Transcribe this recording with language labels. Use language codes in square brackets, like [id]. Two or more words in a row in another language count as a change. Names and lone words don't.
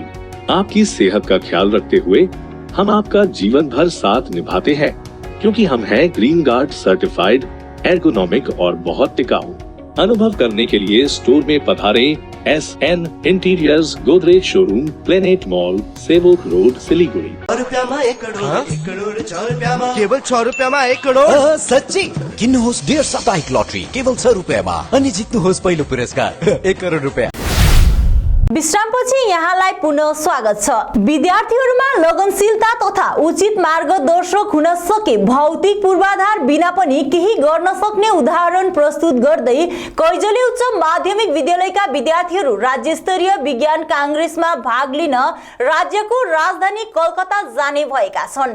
[hi] आपकी सेहत का ख्याल रखते हुए हम आपका जीवन भर साथ निभाते हैं, क्योंकि हम हैं ग्रीन गार्ड सर्टिफाइड, एर्गोनॉमिक और बहुत टिकाऊ। अनुभव करने के लिए स्टोर में पधारें। SN इंटीरियर्स, गोदरेज शोरूम, प्लेनेट मॉल, सेवक रोड, सिलीगुड़ी। [ne] 1 करोड केवल 6 रुपियाँमा 1 करोड। सच्ची किन्नुहोस् डेढ साप्ताहिक लटरी केवल 6 रुपियाँमा अनि जित्नुहोस् पहिलो पुरस्कार 1 करोड रुपियाँ। विश्रामपछि यहाँलाई पुनः स्वागत छ। विद्यार्थीहरूमा लगनशीलता तथा उचित मार्गदर्शक हुन सके भौतिक पूर्वाधार बिना पनि केही गर्न सक्ने उदाहरण प्रस्तुत गर्दै कैजली उच्च माध्यमिक विद्यालयका विद्यार्थीहरू राज्य स्तरीय विज्ञान कांग्रेसमा भाग लिन राज्यको राजधानी कलकत्ता जाने भएका छन्।